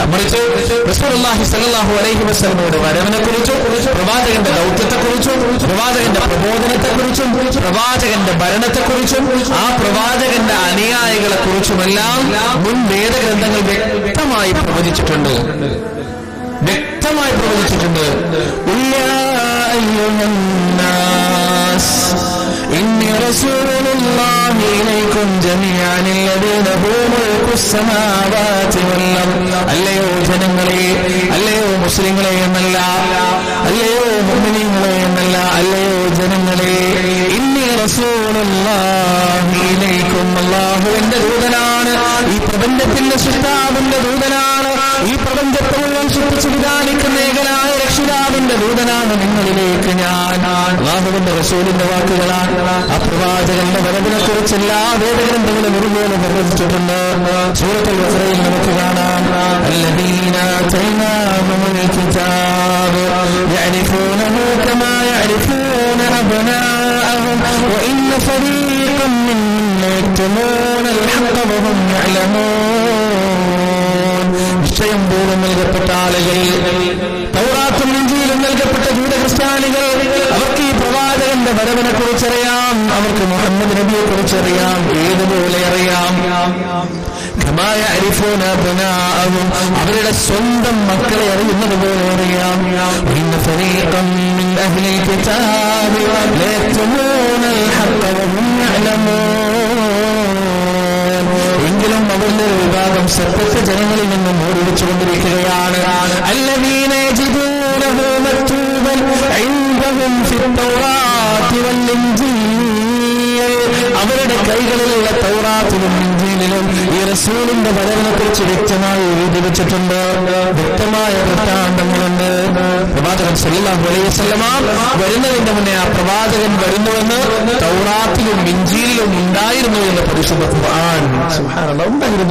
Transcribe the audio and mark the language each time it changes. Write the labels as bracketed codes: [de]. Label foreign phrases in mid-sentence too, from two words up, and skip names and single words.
[ml] മറിച്ച് [ar] رسول الله صلى الله عليه وسلم [ml] വരവിനെ കുറിച്ചും, പ്രവാചകന്റെ ദൗത്യത്തെക്കുറിച്ചും, പ്രവാചകന്റെ പ്രബോധനത്തെക്കുറിച്ചും, പ്രവാചകന്റെ ഭരണത്തെക്കുറിച്ചും, ആ പ്രവാചകന്റെ അനുയായികളെ കുറിച്ചുമെല്ലാം മുൻ വേദഗ്രന്ഥങ്ങൾ വ്യക്തമായി പ്രവചിച്ചിട്ടുണ്ട്. [ar] إني رسول الله إليكم جميعا الذي له ملك السماوات والأرض. [ml] അല്ലയോ ജനങ്ങളെ, അല്ലയോ മുസ്ലിങ്ങളെ എന്നല്ല, അല്ലയോ മുഅ്മിനീങ്ങളെ എന്നല്ല, അല്ലയോ ജനങ്ങളെ, [ar] إني رسول الله إليكم, [ml] അല്ലാഹുവിന്റെ ദൂതനാണ്, ഈ പ്രപഞ്ചത്തിന്റെ സൃഷ്ടാവിന്റെ ദൂതനാണ്, ഈ പ്രപഞ്ചത്തെ മുഴുവൻ സൃഷ്ടിച്ചു വിധാനിക്കുന്ന ഏകനായ രക്ഷിതാവിന്റെ ദൂതനാണ് നിങ്ങളിലേക്ക് ഞാൻ. അല്ലാഹുവിന്റെ റസൂലിന്റെ വാക്കുകളാണ്. ആ പ്രവാചകന്റെ വരവിനെ കുറിച്ച് എല്ലാ വേദഗ്രന്ഥങ്ങളും ഒരുപോലെ നിർവചിച്ചിട്ടുണ്ട്. സൂറത്തുൽ ബഖറയിൽ നമുക്ക് കാണാം, [ar] الذين آتيناهم الكتاب يعرفونه كما يعرفون أبناءهم وإن فريقا منهم يكتمون الحق وهم يعلمون. [ml] നിശ്ചയം പോലും നൽകപ്പെട്ട ആളുകൾ, തൗറാത്തും ഇൻജീലും നൽകപ്പെട്ട ജൂത ക്രിസ്ത്യാനികൾ, അവർക്ക് ഈ പ്രവാചകന്റെ വരവിനെ കുറിച്ചറിയാം, അവർക്ക് മുഹമ്മദ് നബിയെ കുറിച്ചറിയാം, ഏതുപോലെ അറിയാം. അവരുടെ സ്വന്തം മക്കളെ അറിയുന്നത് പോലെ അറിയാം. എങ്കിലും അവരുടെ വിഭാഗം സത്യത്തെ ജനങ്ങളിൽ നിന്നും ഓടിവെച്ചുകൊണ്ടിരിക്കുകയാണ്. [ar] الذين يجدونه مكتوبا عندهم في التوراة والإنجيل. [ml] അവരുടെ കൈകളിലുള്ള തൗറാത്തിലും ഇൻജീലിലും ഈ റസൂലിന്റെ വരവിനെ കുറിച്ച് വ്യക്തമായി എഴുതി വെച്ചിട്ടുണ്ട്. വ്യക്തമായ വൃത്താന്തങ്ങളുണ്ട്. പ്രവാചകൻ [ar] صلى الله عليه وسلم [ml] വരുന്നതിന്റെ മുന്നേ ആ പ്രവാചകൻ വരുന്നുവെന്ന് തൗറാത്തിലും ഇൻജീലിലും ഉണ്ടായിരുന്നു എന്ന് പരിശുദ്ധ ഖുർആൻ സുബ്ഹാനല്ലാഹ് ഉണ്ടായിരുന്നു.